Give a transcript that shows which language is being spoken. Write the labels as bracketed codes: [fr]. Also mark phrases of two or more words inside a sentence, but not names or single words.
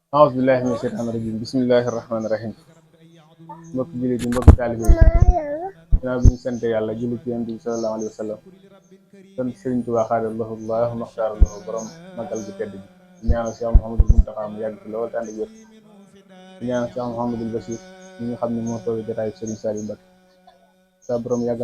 [ar] أعوذ بالله من الشيطان الرجيم بسم الله الرحمن الرحيم [wo] mbokk jullit yi mbokk taalibe yi ginnaaw bi ñu sant yàlla julli ci yonent bi [ar] صلى الله عليه وسلم [wo] sant Sëriñ Tuubaa [ar] زاده الله ما اختار له [wo] borom magal gi tedd gi di ñaanal Cheikh Mouhamadul Muntaxa mu yàgg fi lool te ànd ak wér di ñaanal Cheikh Mouhamadul Bachir ñi nga xam ne moo toog jotaayu Sëriñ Saliou Mbacké sa borom yàggal